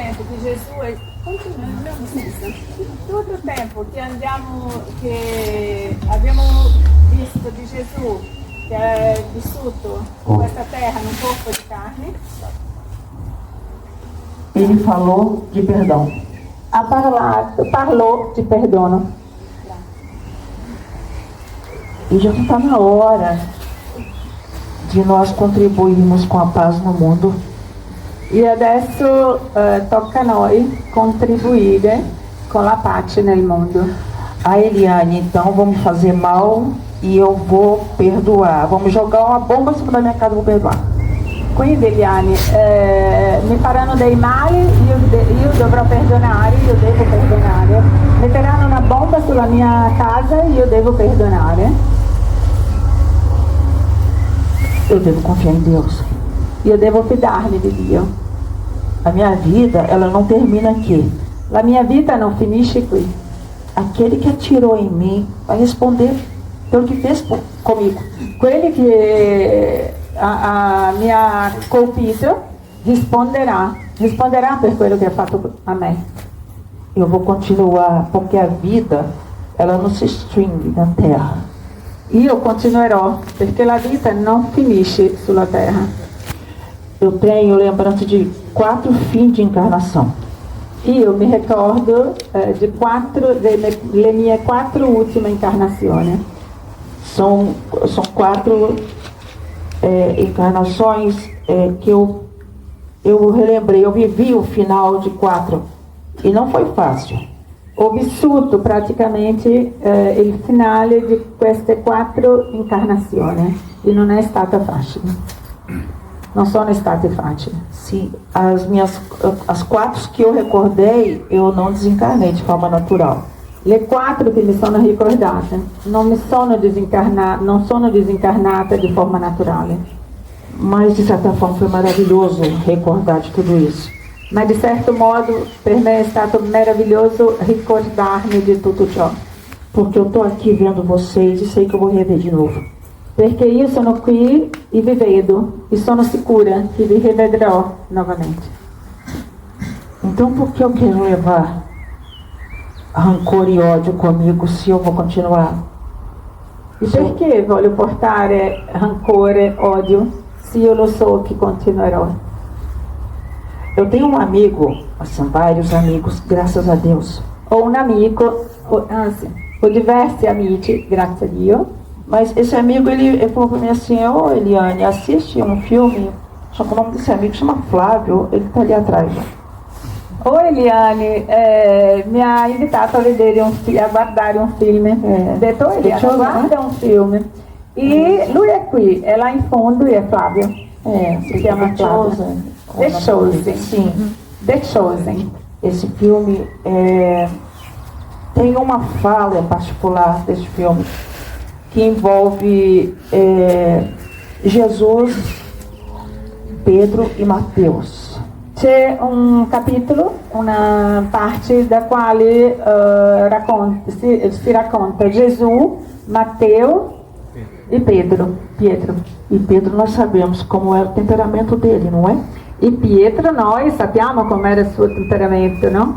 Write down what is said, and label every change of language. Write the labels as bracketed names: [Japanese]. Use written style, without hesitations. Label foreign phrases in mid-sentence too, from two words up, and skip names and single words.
[Italian] di Gesù è tutto il tempo che abbiamo visto di Gesù che è vissuto in questa terra num corpo di carne. [Portuguese] Ele falou de perdão. [Italian] Parlò di perdono. [Portuguese] E já está na hora de nós contribuirmos com a paz no mundo. [Italian] E adesso tocca a noi contribuire con la pace nel mondo. [Portuguese] A Eliane, então, vamos fazer mal e eu vou perdoar. Vamos jogar uma bomba em cima da minha casa e vou perdoar. [Italian] Quindi Eliane, mi faranno dei mali, io dovrò perdonare, io devo perdonare. Metteranno una bomba sulla mia casa e io devo perdonare. [Portuguese] Eu devo confiar em Deus. [Italian] Io devo fidarmi di Dio. [Portuguese] A minha vida, ela não termina aqui. [Italian] La mia vita non finisce qui. [Portuguese] Aquele que atirou em mim vai responder pelo que fez comigo. [Italian] Quelli che mi ha colpito risponderà per quello che ha fatto a me. [Portuguese] Eu vou continuar, porque a vida, ela não se extingue na terra. [Italian] Io continuerò, perché la vita non finisce sulla terra. [Portuguese] Eu tenho lembrança de 4 fins de encarnação. [Italian] Io mi ricordo delle mie 4 ultime incarnazioni. [Portuguese] São 4 encarnações que eu relembrei. Eu vivi o final de 4 e não foi fácil. [Italian] Ho vissuto praticamente il finale di queste 4 incarnazioni e non è stata facile. Non sono state facili. [Portuguese] Sim, as 4 que eu recordei, eu não desencarnei de forma natural. [Italian] Le 4 che mi sono ricordate non sono desencarnate di forma naturale. [Portuguese] Mas de certa forma foi maravilhoso recordar de tudo isso. [Italian] Ma di certo modo per me è stato meraviglioso ricordarmi di tutto ciò. [Portuguese] Porque eu estou aqui vendo vocês e sei que eu vou rever de novo. [Italian] Perché io sono qui e vi vedo e sono sicura che vi rivedrò novamente. [Portuguese] Então por que eu quero levar rancor e ódio comigo se eu vou continuar? [Italian] E perché voglio portare rancore, odio, se io lo so che continuerò? [Portuguese] Eu tenho um amigo, assim, vários amigos, graças a Deus. [Italian] Ho un amico, ho diversi amici, grazie a Dio. [Portuguese] Mas esse amigo, ele falou pra mim assim: ô Eliane, assiste um filme, só que o nome desse amigo chama Flávio, ele tá ali atrás. [Italian] O Eliane mi ha invitato a guardare un film. Ha detto Eliane, guarda un film. E lui è qui, è là in fondo e è Flavio. Si chiama Flavio. The Chosen. [Portuguese] Sim. The Chosen. Esse filme tem uma fala particular desse filme que envolve Jesus, Pedro e Mateus. [Italian] C'è un capitolo, una parte da quale si racconta Gesù, Matteo e Pietro. [Portuguese] E Pedro nós sabemos como era o temperamento dele, não é? [Italian] E Pietro noi sappiamo com'era il suo temperamento, no?